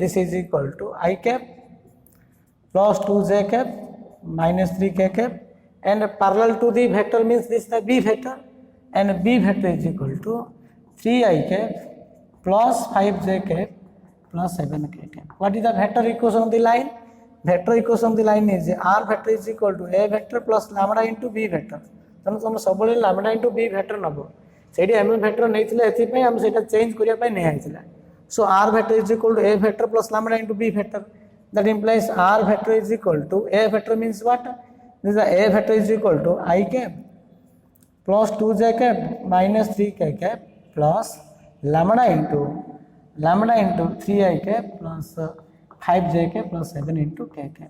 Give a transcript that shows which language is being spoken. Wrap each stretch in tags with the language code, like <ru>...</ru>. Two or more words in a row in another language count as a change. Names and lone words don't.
<en>This is equal to I cap plus 2j cap minus 3k cap and parallel to the vector means this is the b vector and b vector is equal to 3i cap plus 5j cap plus 7k cap. What is the vector equation of the line? vector equation of the line is r vector is equal to a vector plus lambda into b vector.</en> <or>ତେଣୁ ତୁମେ ସବୁବେଳେ</or> <en>lambda into b vector</en> <or>ନେବ ସେଇଠି</or> <en>m vector</en> <or>ନେଇଥିଲେ ଏଥିପାଇଁ ଆମେ ସେଇଟା ଚେଞ୍ଜ କରିବା ପାଇଁ ନିଆହେଇଥିଲା.</or> <en>So r vector is equal to a vector plus lambda into b vector. That implies r vector is equal to a vector means what? This is a vector is equal to I cap plus 2j cap minus 3k cap plus lambda into 3i cap plus 5j cap plus 7 into k cap.</en>